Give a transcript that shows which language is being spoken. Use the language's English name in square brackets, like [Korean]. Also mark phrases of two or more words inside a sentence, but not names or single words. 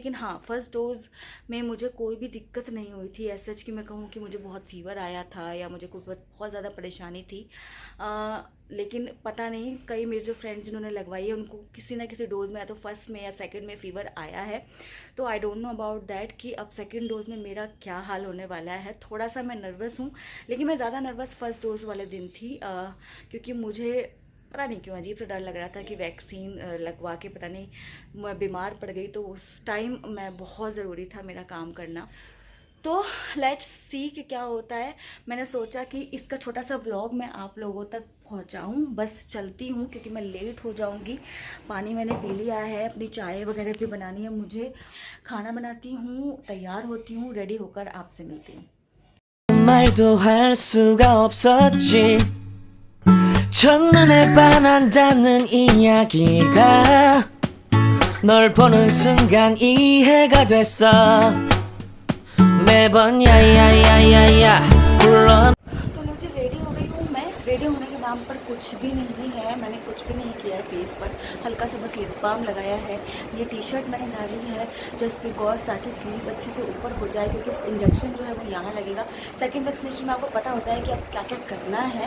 [Hindi] लेकिन हाँ, [English] first dose [Hindi] में मुझे कोई भी दिक्कत नहीं हुई थी ऐसा कि मैं कहूँ कि मुझे बहुत फीवर आया था या मुझे कोई बहुत ज़्यादा परेशानी थी। लेकिन पता नहीं, कई मेरे जो फ्रेंड्स जिन्होंने लगवाई है उनको किसी ना किसी डोज़ में या तो फर्स्ट में या सेकंड में फ़ीवर आया है। तो [English] I don't know about that [Hindi] कि अब [English] second dose [Hindi] में मेरा क्या हाल होने वाला है। थोड़ा सा मैं नर्वस हूँ, लेकिन मैं ज़्यादा नर्वस [English] first dose [Hindi] वाले दिन थी, क्योंकि मुझे पता नहीं क्यों अजीब सा डर लग रहा था कि वैक्सीन लगवा के पता नहीं मैं बीमार पड़ गई। तो उस टाइम मैं बहुत ज़रूरी था मेरा काम करना। तो [English] let's see [Hindi] कि क्या होता है। मैंने सोचा कि इसका छोटा सा व्लॉग मैं आप लोगों तक पहुंचाऊं। बस चलती हूं क्योंकि मैं लेट हो जाऊंगी। पानी मैंने पी लिया है, अपनी चाय वगैरह भी बनानी है मुझे। खाना बनाती हूं, तैयार होती हूं, रेडी होकर आपसे मिलती हूँ। [Korean] 말도 할 수가 없었지 첫눈에 반한다는 이야기가 널 보는 순간 이해가 됐어 매번 야야야야야 불러। [Hindi] तो मुझे रेडी हो गई हूँ मैं। रेडी होने के नाम पर कुछ भी नहीं है, मैंने कुछ भी नहीं किया है फेस पर। हल्का सा बस [English] lip balm [Hindi] लगाया है। ये [English] T-shirt [Hindi] मैंने डाली है [English] just because [Hindi] ताकि स्लीव अच्छे से ऊपर हो जाए, क्योंकि इंजेक्शन जो है वो यहाँ लगेगा। [English] second vaccination [Hindi] में आपको पता होता है कि अब क्या क्या करना है।